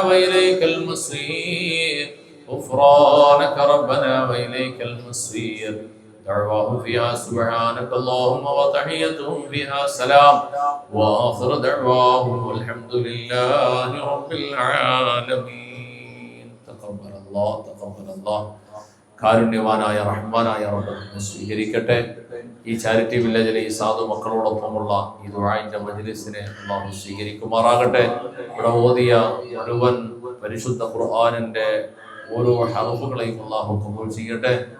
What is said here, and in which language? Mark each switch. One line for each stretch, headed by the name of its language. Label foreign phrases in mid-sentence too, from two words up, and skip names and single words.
Arabic: وإليك المصير غفرانك ربنا وإليك المصير دعواهم فيها سبحانك اللهم وتحيتهم فيها سلام وآخر دعواهم والحمد لله رب العالمين تقبل الله
Malayalam: കാരുണ്യവാനായ റഹ്മാനായ റബ്ബ് സ്വീകരിക്കട്ടെ. ഈ ചാരിറ്റി വില്ലേജിലെ ഈ സാധു മക്കളോടൊപ്പമുള്ള ഈ ദുആഇന്റെ മജ്ലിസിനെ അല്ലാഹു സ്വീകരിക്കുമാറാകട്ടെ. ഇവിടെ ഓതിയ മുഴുവൻ പരിശുദ്ധ ഖുർആനിന്റെ ഓരോ ഹർഫുകളെയും അല്ലാഹു ഖബൂൽ ചെയ്യട്ടെ.